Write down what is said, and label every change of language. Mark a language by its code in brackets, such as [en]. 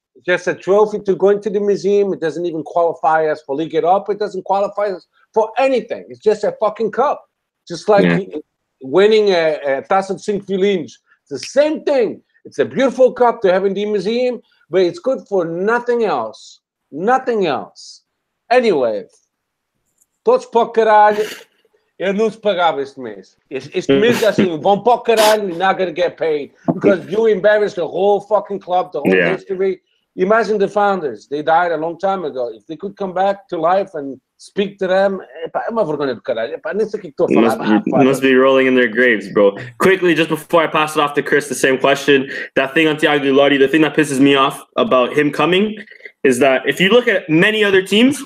[en] It's just a trophy to go into the museum. It doesn't even qualify us for Liga Europa. It doesn't qualify us for anything. It's just a fucking cup. Just like winning a Taça de Cinco Violinos. It's the same thing. It's a beautiful cup to have in the museum, but it's good for nothing else. Nothing else. [pt] Anyway, todos para o caralho. Eu não se pagava este mês. Este mês é assim, vão para o caralho, [en] you're not going to get paid because you embarrassed the whole fucking club, the whole history. Imagine the founders. They died a long time ago. If they could come back to life and speak to them, [pt] é uma vergonha do caralho. Nem sei o que estou a falar. [en] Must be rolling in their graves, bro. Quickly, just before I pass it off to Chris, the same question. That thing on Thiago Lodi, the thing that pisses me off about him coming is that if you look at many other teams,